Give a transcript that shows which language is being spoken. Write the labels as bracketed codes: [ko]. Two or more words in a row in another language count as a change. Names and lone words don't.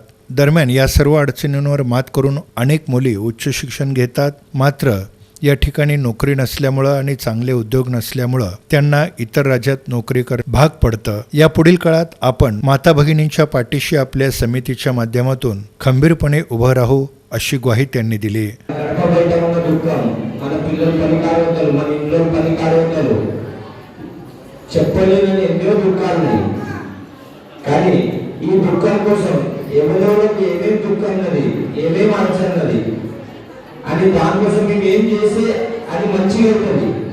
[mr] दरम्यान या सर्व अडचणींवर मात करून अनेक मुली उच्च शिक्षण घेतात, मात्र या ठिकाणी नोकरी नसल्यामुळं आणि चांगले उद्योग नसल्यामुळं त्यांना इतर राज्यात नोकरी भाग पडतं। या पुढील काळात आपण माता भगिनींच्या पाठीशी आपल्या समितीच्या माध्यमातून खंबीरपणे उभं राहू अशी ग्वाही त्यांनी दिली। [te] చెప్పలేని ఎన్నో దుఃఖాలున్నాయి, కానీ ఈ దుఃఖం కోసం ఎవరెవరికి ఏమేమి దుఃఖం ఉన్నది, ఏమేమి ఆలోచన ఉన్నది అని దానికోసం మేము ఏం చేస్తే అది మంచిగా ఉంటుంది।